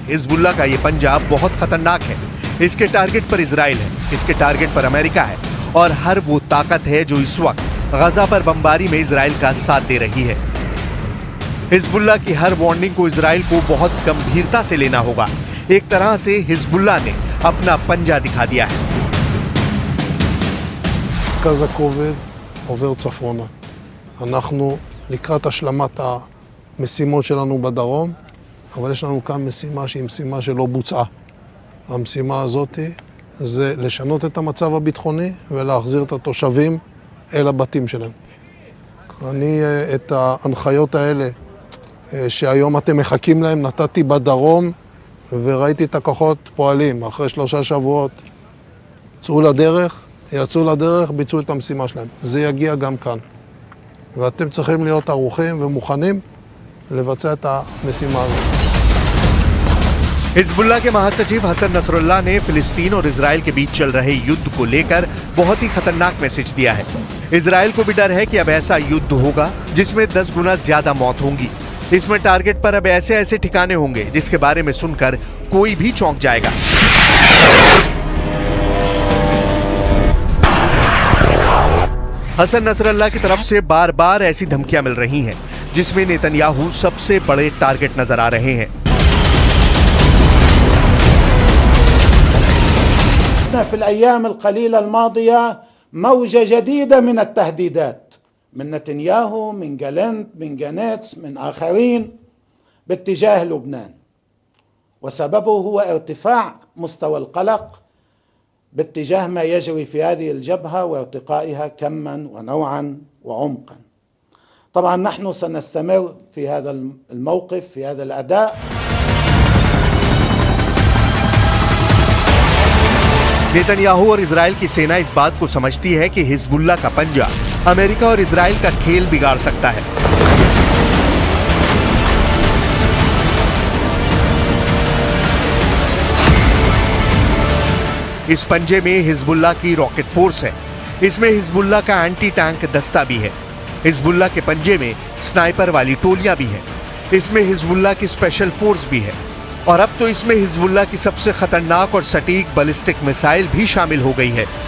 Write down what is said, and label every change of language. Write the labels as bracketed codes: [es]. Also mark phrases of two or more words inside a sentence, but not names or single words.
[hi] हिजबुल्लाह का ये पंजा बहुत खतरनाक है। इसके टारगेट पर इजराइल है, इसके टारगेट पर अमेरिका है और हर वो ताकत है जो इस वक्त गजा पर बमबारी में इजराइल का साथ दे रही है। हिजबुल्लाह की हर वार्निंग को इजराइल को बहुत गंभीरता से लेना होगा। एक तरह से हिजबुल्लाह ने अपना पंजा दिखा दिया है। [he] מרכז הכובד עובר צפונה. אנחנו לקראת השלמת המשימות שלנו בדרום, אבל יש לנו כאן משימה שהיא משימה שלא בוצעה. המשימה הזאת זה לשנות את המצב הביטחוני ולהחזיר את התושבים אל הבתים שלהם. אני את ההנחיות האלה שהיום אתם מחכים להם נתתי בדרום וראיתי את הכוחות פועלים. אחרי 3 שבועות יצאו לדרך, ביצעו את המשימה שלהם. זה יגיע גם כאן. ואתם צריכים להיות ערוכים ומוכנים לבצע את המשימה הזאת. [hi] हिजबुल्लाह के महासचिव हसन नसरल्लाह ने फिलिस्तीन और इजराइल के बीच चल रहे युद्ध को लेकर बहुत ही खतरनाक मैसेज दिया है। इजराइल को भी डर है कि अब ऐसा युद्ध होगा जिसमें 10 गुना ज्यादा मौत होंगी। इसमें टारगेट पर अब ऐसे ऐसे ठिकाने होंगे जिसके बारे में सुनकर कोई भी चौंक जाएगा। हसन नसरल्लाह की तरफ से बार बार ऐसी धमकियां मिल रही हैं जिसमें नेतन्याहू सबसे बड़े टारगेट नजर आ रहे हैं। [ar] شفنا في الأيام القليلة الماضية موجة جديدة من التهديدات من نتنياهو، من جالنت، من جانيتس، من آخرين باتجاه لبنان، وسببه هو ارتفاع مستوى القلق باتجاه ما يجري في هذه الجبهة وارتقائها كما ونوعا وعمقا. طبعا نحن سنستمر في هذا الموقف، في هذا الأداء. [hi] नेतन्याहू और इजराइल की सेना इस बात को समझती है कि हिजबुल्लाह का पंजा अमेरिका और इजराइल का खेल बिगाड़ सकता है। इस पंजे में हिजबुल्लाह की [en] rocket force [hi] है, इसमें हिजबुल्लाह का [en] anti tank [hi] दस्ता भी है, हिजबुल्लाह के पंजे में स्नाइपर वाली टोलियां भी हैं, इसमें हिजबुल्लाह की [en] special force [hi] भी है और अब तो इसमें हिजबुल्लाह की सबसे खतरनाक और सटीक [en] ballistic missile [hi] भी शामिल हो गई है।